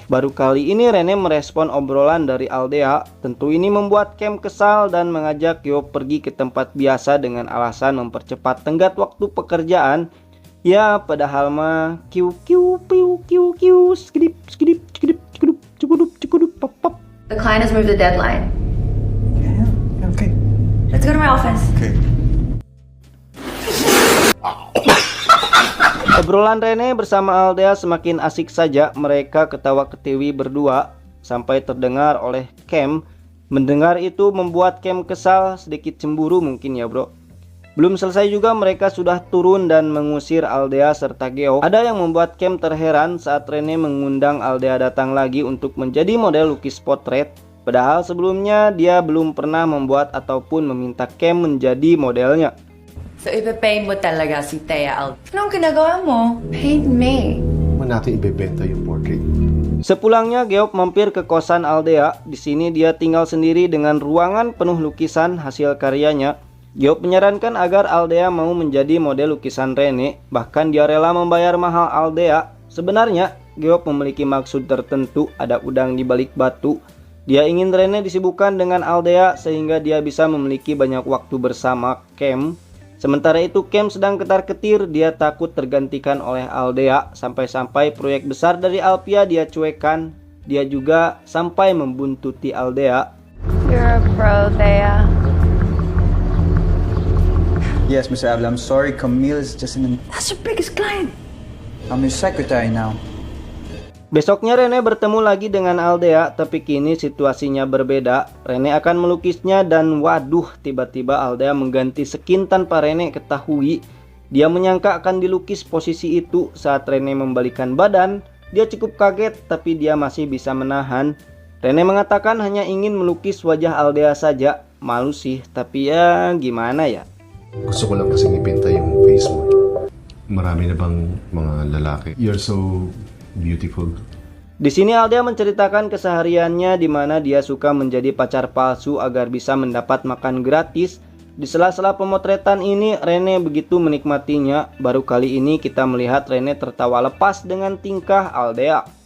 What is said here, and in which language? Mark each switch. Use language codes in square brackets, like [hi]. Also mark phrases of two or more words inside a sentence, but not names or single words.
[id] Baru kali ini Rene merespon obrolan dari Aldea. Tentu ini membuat Cam kesal dan mengajak Geoff pergi ke tempat biasa dengan alasan mempercepat tenggat waktu pekerjaan. Ya, padahal mah kiu skidip cukudup pop pop. [en] The client has moved the deadline. Yeah, okay. Let's go to my office. Okay. [id] Obrolan Rene bersama Aldea semakin asik saja. Mereka ketawa ketiwi berdua sampai terdengar oleh Cam. Mendengar itu membuat Cam kesal, sedikit cemburu mungkin ya bro. Belum selesai juga mereka sudah turun dan mengusir Aldea serta Geoff. Ada yang membuat Cam terheran saat Rene mengundang Aldea datang lagi untuk menjadi model lukis potret. Padahal sebelumnya dia belum pernah membuat ataupun meminta Cam menjadi modelnya. [tl] So ipe-pay mo talaga si Thea Al. Anong ginagawa mo? [en] Paid me. [tl] Naman natin ibebenta yung portrait. [id] Sepulangnya Geoff mampir ke kosan Aldea. Di sini dia tinggal sendiri dengan ruangan penuh lukisan hasil karyanya. Geoff menyarankan agar Aldea mau menjadi model lukisan Rene. Bahkan dia rela membayar mahal Aldea. Sebenarnya Geoff memiliki maksud tertentu, ada udang di balik batu. Dia ingin Rene disibukkan dengan Aldea sehingga dia bisa memiliki banyak waktu bersama Cam. Sementara itu Cam sedang ketar-ketir, dia takut tergantikan oleh Aldea, sampai-sampai proyek besar dari Alpia dia cuekan. Dia juga sampai membuntuti Aldea. [en] You're a pro, Thea. Yes, Mr. Abel, I'm sorry. Camille is just an... That's your biggest client. I'm your secretary now. [id] Besoknya Rene bertemu lagi dengan Aldea, tapi kini situasinya berbeda. Rene akan melukisnya dan waduh, tiba-tiba Aldea mengganti skin tanpa Rene ketahui. Dia menyangka akan dilukis posisi itu saat Rene membalikan badan. Dia cukup kaget, tapi dia masih bisa menahan. Rene mengatakan hanya ingin melukis wajah Aldea saja. Malu sih, tapi ya gimana ya. [tl] Gusto ko lang kasing ipinta yung face mo. Marami na bang mga lalaki? [en] You're so beautiful. [id] Di sini Aldea menceritakan kesehariannya di mana dia suka menjadi pacar palsu agar bisa mendapat makan gratis. Di sela-sela pemotretan ini Rene begitu menikmatinya. Baru kali ini kita melihat Rene tertawa lepas dengan tingkah Aldea.